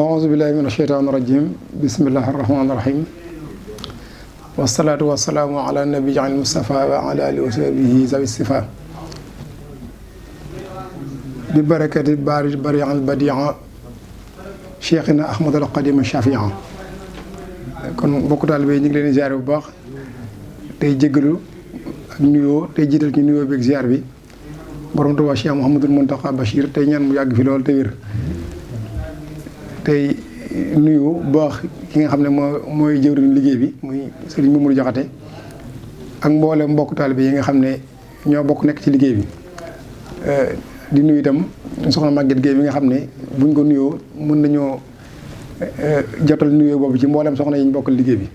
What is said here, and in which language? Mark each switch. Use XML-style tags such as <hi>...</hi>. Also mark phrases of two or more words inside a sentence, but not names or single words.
<ar>أعوذ بالله من الشيطان الرجيم بسم الله الرحمن الرحيم والصلاة والسلام على النبي المصطفى وعلى آله وصحبه ذوي الصفا ببركة البارج بريع البديع شيخنا أحمد القديم الشافعي.</ar> <wo>kon mbokk taalibe yi ñu ngi leen di ziar bu baax tey jéggalu ak nuyoo tey jiital ci nuyoo bi ak ziar bi borom Tuubaa Cheikh Mouhamadul Mountakha Bachir tey ñaan mu yàgg fi lool te wér tey nuyu bu baax ki nga xam ne mooy jëwriñ liggéey bi muy Serigne Mamadou Diakhaté ak mboolem mbokk taalibe yi nga xam ne ñoo bokk nekk ci liggéey bi di nuyu itam soxna Maguette Gueye bi nga xam ne buñ ko nuyoo mën nañoo jotal nuyoo boobu ci mboolem soxna yi ñu bokkal liggéey bi.</wo>